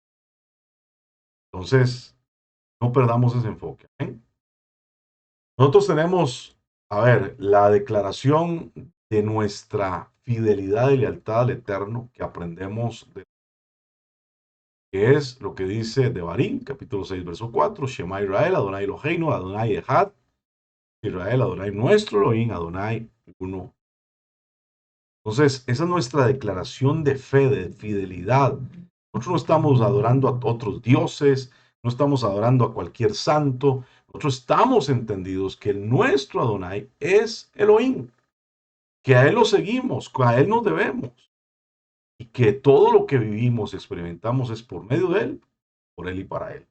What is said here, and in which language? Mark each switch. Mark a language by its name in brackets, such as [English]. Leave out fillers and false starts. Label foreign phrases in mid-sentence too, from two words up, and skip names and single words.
[Spanish] Entonces, no perdamos ese enfoque. ¿Eh? Nosotros tenemos, a ver, la declaración de nuestra fidelidad y lealtad al Eterno que aprendemos de que es lo que dice Devarim, capítulo 6, verso 4, [Hebrew] שמע ישראל, אדוני אלוהינו, אדוני אחד, [Spanish] Israel, Adonai nuestro, Elohim, Adonai uno. Entonces, esa es nuestra declaración de fe, de fidelidad. Nosotros no estamos adorando a otros dioses, no estamos adorando a cualquier santo. Nosotros estamos entendidos que nuestro Adonai es Elohim, que a Él lo seguimos, que a Él nos debemos y que todo lo que vivimos y experimentamos es por medio de Él, por Él y para Él.